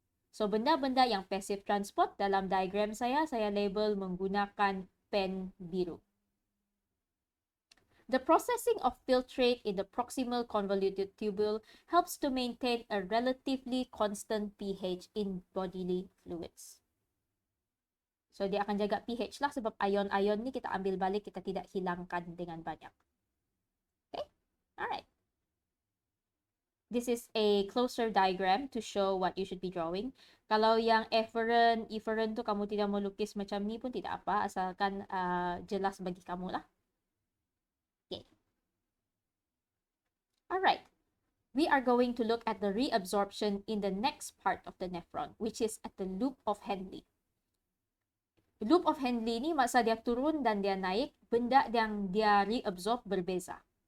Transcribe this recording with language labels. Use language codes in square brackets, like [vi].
[ms] So benda-benda yang passive transport dalam diagram saya label menggunakan pen biru. [en] The processing of filtrate in the proximal convoluted tubule helps to maintain a relatively constant pH in bodily fluids. [ms] So, dia akan jaga pH lah sebab ion-ion ni kita ambil balik, kita tidak hilangkan dengan banyak. [en] Okay? Alright. This is a closer diagram to show what you should be drawing. [ms] Kalau yang efferent tu kamu tidak melukis macam ni pun tidak apa, asalkan jelas bagi kamu lah. [en] Alright, we are going to look at the reabsorption in the next part of the nephron, which is at the loop of Henle. [ms] Loop of Henle ni masa dia turun dan dia naik, benda yang dia reabsorb berbeza.